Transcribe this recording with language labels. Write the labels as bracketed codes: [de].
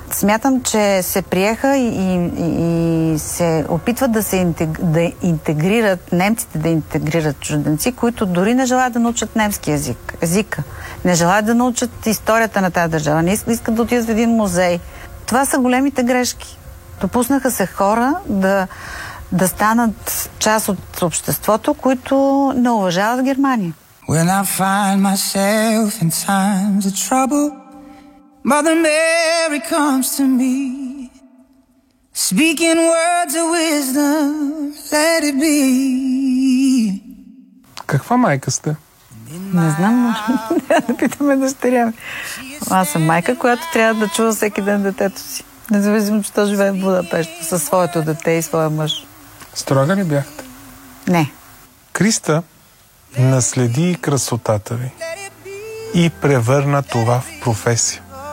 [bg] Смятам, че се приеха и се опитват да интегрират немците, да интегрират чужденци, които дори не желаят да научат немски език. Не желаят да научат историята на тази държава, не искат да отидат в един музей. Това са големите грешки. Допуснаха се хора да станат част от обществото, които не уважават Германия. [en] When I find myself in times of trouble, Mother Mary comes to me, speaking words of wisdom, let it be. [bg] Каква майка сте? Не знам, може да питаме дъщеря ми. Аз съм майка, която трябва да чува всеки ден детето си. Независимо, че то живее в Будапешта със своето дете и своя мъж. Строга ли бяхте? Не. Криста, наследи красотата ви и превърна това в професия.